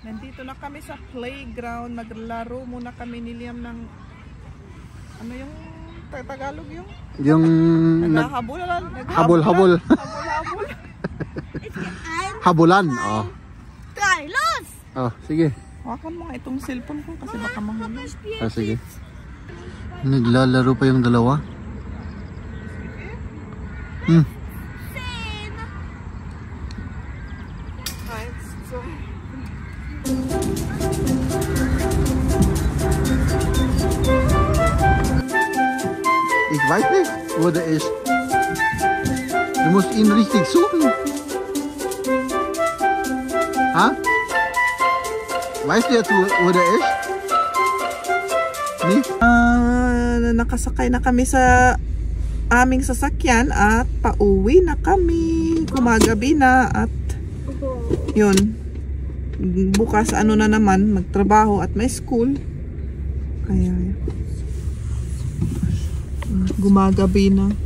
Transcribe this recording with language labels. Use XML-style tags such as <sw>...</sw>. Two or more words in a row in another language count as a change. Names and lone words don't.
<tl>Nandito na kami sa playground. Naglaro muna kami ni Liam ng ano yung Tagalog yung? Yung Naghahabulan. habol-habol. Habol-habol. Habulan. Oh. Carlos! Oh, sige. Hawakan mo nga itong cellphone ko kasi baka mahulog. Ah, sige. Naglalaro pa yung dalawa.</tl> <de>Ich weiß nicht, wo der ist. Du musst ihn richtig suchen. Ha? Weißt du jetzt, wo der ist? Nicht?</de> <tl>Nakasakay na kami sa aming sasakyan at pauwi na kami. Kumagabi na at yun. Bukas ano na naman, magtrabaho at may school. Kaya gumagabi na.</tl>